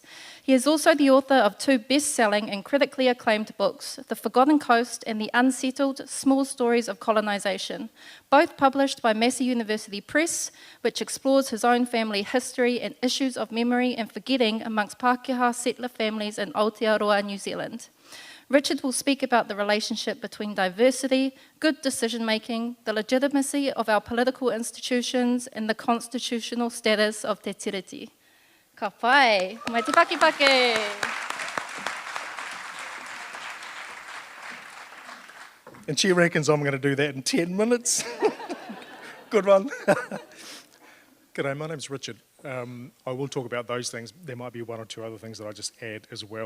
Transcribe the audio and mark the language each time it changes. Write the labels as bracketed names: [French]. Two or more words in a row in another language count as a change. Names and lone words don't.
[English] He is also the author of 2 best-selling and critically acclaimed books, The Forgotten Coast and The Unsettled Small Stories of Colonisation, both published by Massey University Press, which explores his own family history and issues of memory and forgetting amongst Pākehā settler families in Aotearoa, New Zealand. Richard will speak about the relationship between diversity, good decision-making, the legitimacy of our political institutions, and the constitutional status of [Māori] te tiriti. Ka pai, mai te pakipake. [English] And she reckons I'm going to do that in 10 minutes. Good one. G'day, my name's Richard. I will talk about those things. There might be 1 or 2 other things that I just add as well.